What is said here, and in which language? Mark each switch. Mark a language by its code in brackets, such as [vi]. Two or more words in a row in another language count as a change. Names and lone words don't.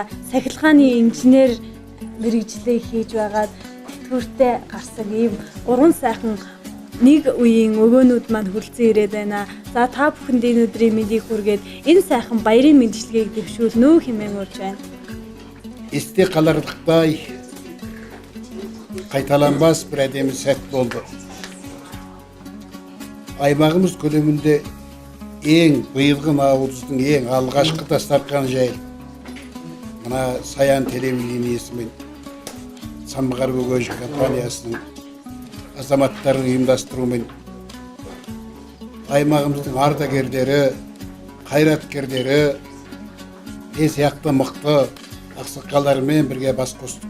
[mn] Сахилгааны инженер мэргэжлээ хийж байгаад тэтгэвртэй гарсан ийм 3 сайхан нэг үеийн өвөөнүүд маань хүрэлцэн ирээд байна. За та бүхэнд энэ өдрийн мэндийг хүргээд энэ сайхан баярын мэндчилгээг дэвшүүлнө хэмээн урьж байна. [kk] Эсте қаларлықтай қайталанбас бір әдемі сәт болды. Аймағымыз көлемінде ең биылғы наурыздың ең алғашқы дастархан жайы мына Саян телевидениесі мен Самғар Бөгөж компаниясының азаматтарын ұйымдастыруымен аймағымыздың ардагерлері, қайраткерлері, мен сияқты мықты ақсақалдармен бірге бас қостық.